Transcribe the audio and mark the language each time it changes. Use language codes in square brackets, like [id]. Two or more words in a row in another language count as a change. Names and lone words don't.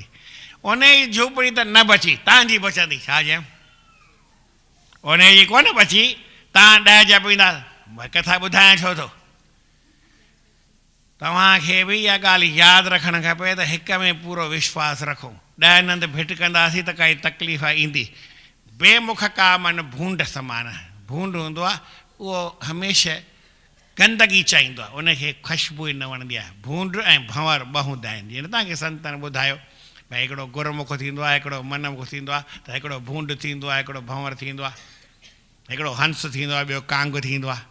[sd] उन जी झूपड़ी त न बची, तव्हांजी बचंदी छा चयमि, उन जी कोन बची, तव्हां 10 जपींदा। कथा ॿुधायां छो थो, तव्हांखे बि इहा ॻाल्हि यादि रखणु खपे त हिक में पूरो विश्वास रखो। 10 नंद भिटकंदासीं त काई तकलीफ़ ईंदी। [hi] बेमुख का मन भूंड समान, [sd] भूंड हूंदो आहे उहो हमेशह गंदगी चाहींदो आहे, उनखे ख़ुशबू ई न वणंदी आहे। भूंड ऐं भंवर ॿ हूंदा आहिनि, जीअं तव्हांखे संतनि ॿुधायो भई हिकिड़ो गुरमुख थींदो आहे, हिकिड़ो मनमुख थींदो आहे, त हिकिड़ो भूंड थींदो आहे, हिकिड़ो भंवर थींदो आहे, हिकिड़ो हंस थींदो आहे, ॿियो कांग थींदो आहे।